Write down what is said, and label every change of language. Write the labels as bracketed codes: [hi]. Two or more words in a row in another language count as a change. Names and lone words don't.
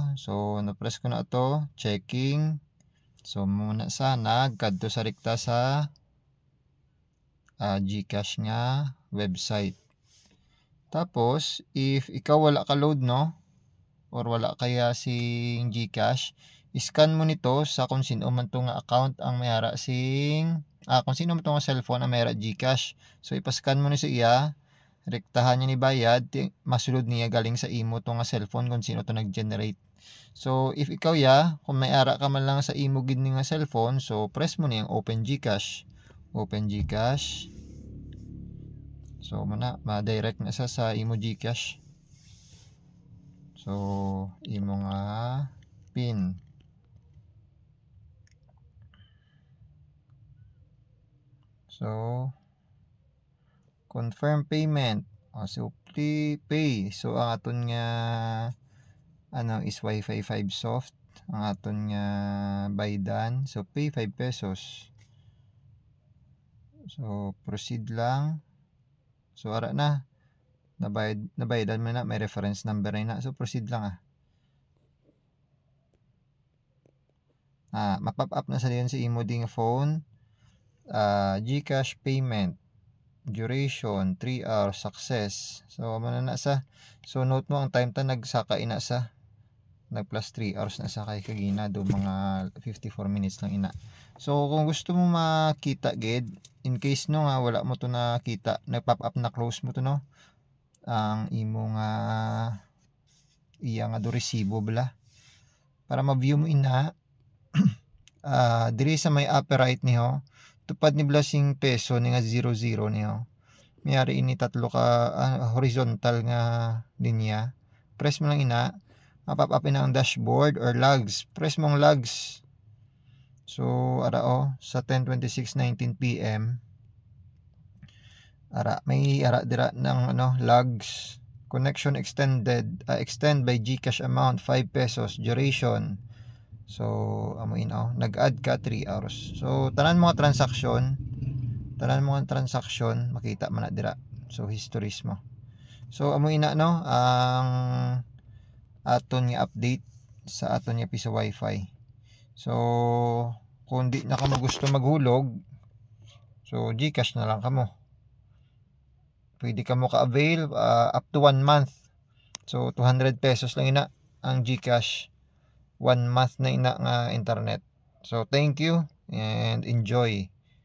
[hil] So na-press ko na ito, checking. So muna sa nagkadto sa rekta sa GCash nga website. Tapos if ikaw wala ka load or wala kaya sing GCash, scan mo nito sa kung sino man to nga account ang mayara sing kung sino man to nga cellphone ang mayara GCash. So ipascan mo ni sa iya, rektahan niya ni bayad, masulod niya galing sa imo to nga cellphone kung sino to nag-generate. So if ikaw kung may ara ka man lang sa imo gid nga cellphone, so press mo ni ang [en] open GCash. Open GCash. [hil] So ma-direct na sa imo GCash. So imo nga pin. [en] So confirm payment. So pay. [hil] So ang aton nga is Wi-Fi 5 soft. Ang aton nga baydan. [en] So pay 5 pesos. [hil] So proceed lang. So ara na. Nabayadan mo na, may reference number na. So proceed lang mapop up na sa diyan si imo ding phone. [en] GCash payment. Duration 3 hours success. [hil] So ano na sa. So note mo ang time ta nagsaka ina sa nag plus 3 hours na sa kay kagina do mga 54 minutes lang ina. So kung gusto mo makita gid, [en] in case [hil] nga wala mo to nakita, nag-pop up na close mo to ang imo nga iya nga do resibo bala para ma-view mo ina. Diri sa may upper right niyo, tupad ni blasing peso ni nga 00 niyo. Mayari ini tatlo ka horizontal nga linya. Press mo lang ina, mapop up ina ang [en] dashboard or logs. [hil] Press mo ang logs. So ara sa 10:26:19 PM. May dira ng logs. [en] Connection extended, extend by GCash amount 5 pesos, duration. [hil] So amuin nag-add ka 3 hours. So tanan mga transaction makita man na dira. So histories mo. So amuin na ang aton nga update sa aton nga piso wifi. So kung di na kamo gusto maghulog, so GCash na lang kamo. Pwede kamo ka-avail [en] up to 1 month. [hil] So 200 pesos lang ina ang GCash. 1 month na ina nga internet. [en] So thank you and enjoy.